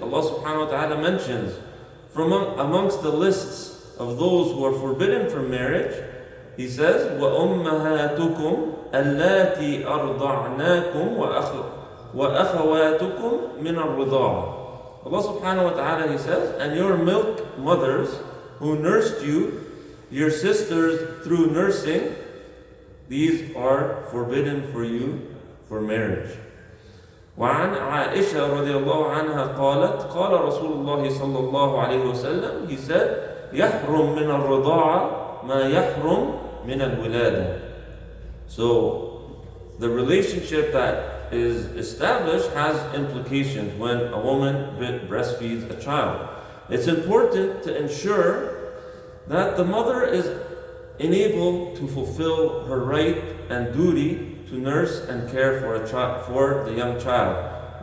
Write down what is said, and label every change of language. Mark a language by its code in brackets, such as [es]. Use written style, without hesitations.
[en] Allah subhanahu wa ta'ala mentions from amongst the lists of those who are forbidden from marriage, He says, [ar] وَأُمَّهَاتُكُمْ اللَّاتِي أَرْضَعْنَاكُمْ وَأَخَوَاتُكُمْ مِنَ الرِّضَاعَةِ. [en] Allah subhanahu wa ta'ala, He says, and your milk mothers who nursed you, your sisters through nursing, these are forbidden for you for marriage. [ar] وعن عائشة رضي الله عنها قالت قال رسول الله صلى الله عليه وسلم, [en] he said, [ar] يحرم من الرضاعة ما يحرم من الولادة. [en] So the relationship that is established has implications when a woman breastfeeds a child. It's important to ensure that the mother is enabled to fulfill her right and duty to nurse and care for a child, for the young child.